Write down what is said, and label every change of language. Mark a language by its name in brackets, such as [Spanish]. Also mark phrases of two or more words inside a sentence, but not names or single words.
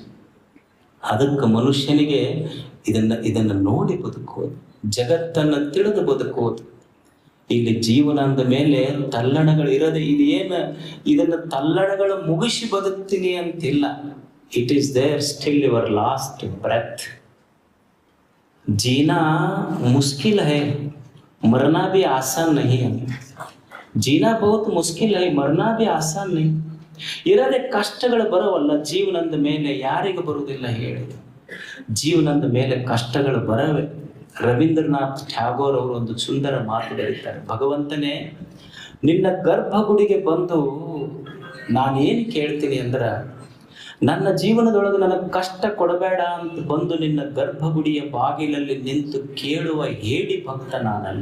[Kannada] ಅದಕ್ಕೆ ಮನುಷ್ಯನಿಗೆ ಇದನ್ನ ನೋಡಿ ಬದುಕೋದು, ಜಗತ್ತನ್ನ ತಿಳಿದು ಬದುಕೋದು. ಇಲ್ಲಿ ಜೀವನ ಅಂದ ಮೇಲೆ ತಲ್ಲಣಗಳು ಇರೋದೇ. ಇದನ್ನ ತಲ್ಲಣಗಳು ಮುಗಿಸಿ ಬದುಕ್ತೀನಿ ಅಂತಿಲ್ಲ. [English] It is there still your last breath. [Hindi] जीना मुश्किल है, मरना भी आसान नहीं है. जीना बहुत मुश्किल है, मरना भी आसान नहीं. [Kannada] ಇರದೆ ಕಷ್ಟಗಳು ಬರವಲ್ಲ ಜೀವನದ ಮೇಲೆ. ಯಾರಿಗೆ ಬರುವುದಿಲ್ಲ ಹೇಳಿ? ಜೀವನದ ಮೇಲೆ ಕಷ್ಟಗಳು ಬರವೆ. ರವೀಂದ್ರನಾಥ್ ಟ್ಯಾಗೋರ್ ಅವರು ಒಂದು ಸುಂದರ ಮಾತು ಬರೀತಾರೆ, ಭಗವಂತನೇ ನಿನ್ನ ಗರ್ಭಗುಡಿಗೆ ಬಂದು ನಾನೇನು ಕೇಳ್ತೀನಿ ಅಂದ್ರ, ನನ್ನ ಜೀವನದೊಳಗೆ ನನಗೆ ಕಷ್ಟ ಕೊಡಬೇಡ ಅಂತ ಬಂದು ನಿನ್ನ ಗರ್ಭಗುಡಿಯ ಬಾಗಿಲಲ್ಲಿ ನಿಂತು ಕೇಳುವ ಹೇಡಿ ಭಕ್ತ ನಾನಲ್ಲ.